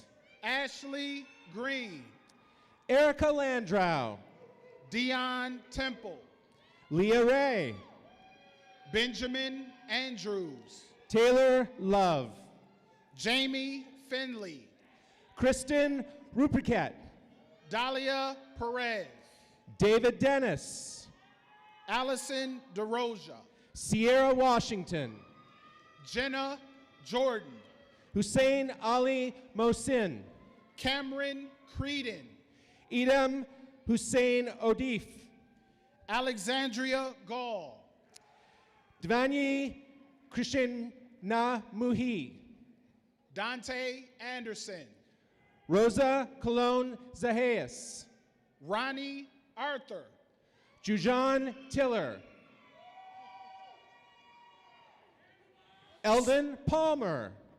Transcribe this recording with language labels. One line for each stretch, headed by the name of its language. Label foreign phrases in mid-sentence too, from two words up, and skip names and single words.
English: Ashley Green, Erica Landrow, Dion Temple, Leah Ray, Benjamin Andrews, Taylor Love, Jamie Finley, Kristen Rupercat, Dahlia Perez, David Dennis, Allison DeRoja, Sierra Washington, Jenna Jordan, Hussein Ali Mohsin, Cameron Creedon, Edam Hussein Odif, Alexandria Gall. Dvanyi Krishna Muhi. Dante Anderson. Rosa Colon Zaheas. Ronnie Arthur. Jujan Tiller. Eldon Palmer.